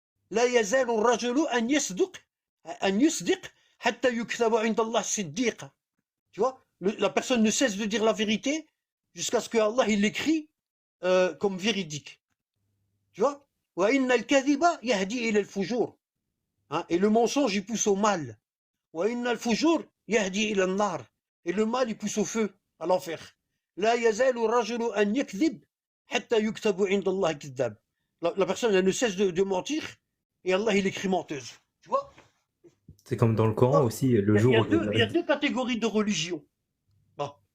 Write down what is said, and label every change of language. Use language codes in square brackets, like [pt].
[ar] لا يزال الرجل أن يصدق حتى يكتب عند الله صديقا. [fr] Tu vois, la personne ne cesse de dire la vérité jusqu'à ce que Allah il l'écrit comme véridique. Tu vois? [ar] وإن الكذب يهدي إلى الفجور. [fr] Hein? Et le mensonge il pousse au mal. [ar] وإن الفجور يهدي إلى النار. [fr] Et le mal il pousse au feu, à l'enfer. [ar] لا يزال الرجل أن يكذب حتى يكتب عند الله كذاب. [fr] La personne elle ne cesse de mentir et Allah il écrit menteuse. Tu vois? C'est comme dans le Coran aussi, le Il y jour a où deux, il y a deux catégories de religion. Bon.